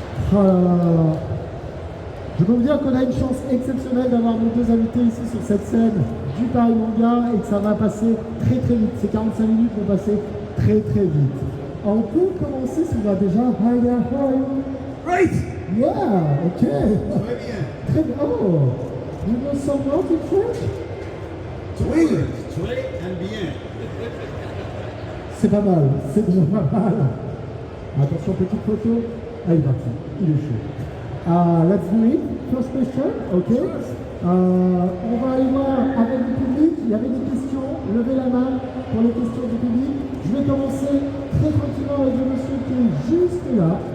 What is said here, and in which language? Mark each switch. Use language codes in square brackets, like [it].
[fr] Oh là là là là. Je peux vous dire qu'on a une chance exceptionnelle d'avoir nos 2 invités ici sur cette scène du Paris Manga et que ça va passer très très vite. Ces 45 minutes vont passer très très vite. On peut commencer si on va déjà. [en] Hi there, how are you? Great! Yeah, ok. [fr] Très bien. Très bien. [en] Oh, you know some words in French? [fr] Très [en] and [fr] bien. C'est pas mal, c'est déjà pas mal. Attention, petite photo. Ah, il est parti, il est chaud. [en] Let's do it. First question, ok. [fr] On va aller voir avec le public. Il y avait des questions. Levez la main pour les questions du public. Je vais commencer très tranquillement avec le monsieur qui est juste là.